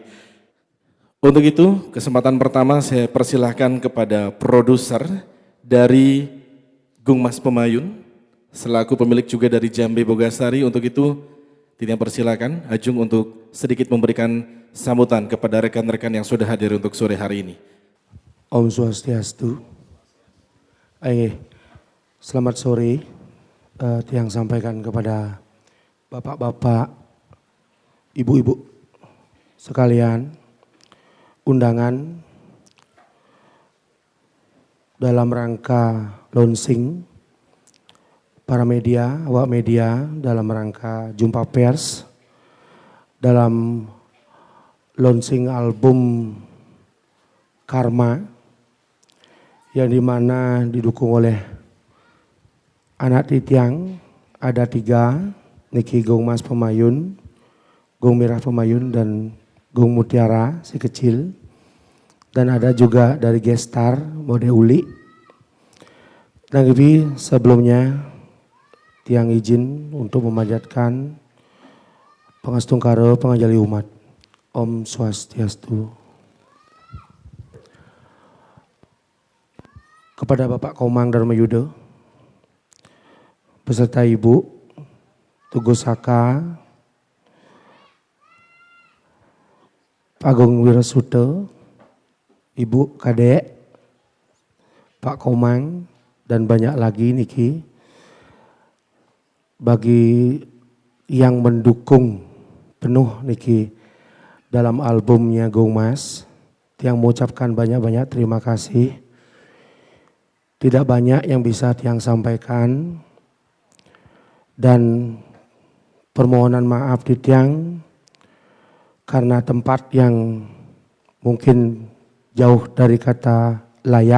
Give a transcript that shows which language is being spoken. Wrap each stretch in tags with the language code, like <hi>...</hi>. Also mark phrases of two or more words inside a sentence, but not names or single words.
<id>Untuk itu, kesempatan pertama saya persilahkan kepada produser dari Gung Mas Pemayun, selaku pemilik juga dari Jambe Bogasari. Untuk itu, tidak persilakan Ajung untuk sedikit memberikan sambutan kepada rekan-rekan yang sudah hadir untuk sore hari ini.</id> <ban>Om Swastiastu.</ban> <id>Selamat sore, yang sampaikan kepada bapak-bapak, ibu-ibu sekalian, undangan dalam rangka launching para media, awak media dalam rangka jumpa pers dalam launching album Karma yang dimana didukung oleh anak titiang, ada 3, Niki Gung Mas Pemayun, Gung Mirah Pemayun, dan Gung Mutiara si kecil. Dan ada juga dari gestar Mode Uli. Dan sebelumnya tiang izin untuk memanjatkan</id> <ban>Pangastung Karo Pengajali Umat. Om Swastiastu.</ban> <id>Kepada Bapak Komang Darmayudo beserta Ibu Tugu Saka, Pak Agung Wirasuto, Ibu Kadek, Pak Komang, dan banyak lagi niki, bagi yang mendukung penuh niki dalam albumnya Gung Mas, yang mengucapkan banyak-banyak terima kasih. Tidak banyak yang bisa Tiang sampaikan, dan permohonan maaf di Tiang karena tempat yang mungkin jauh dari kata layak.</id>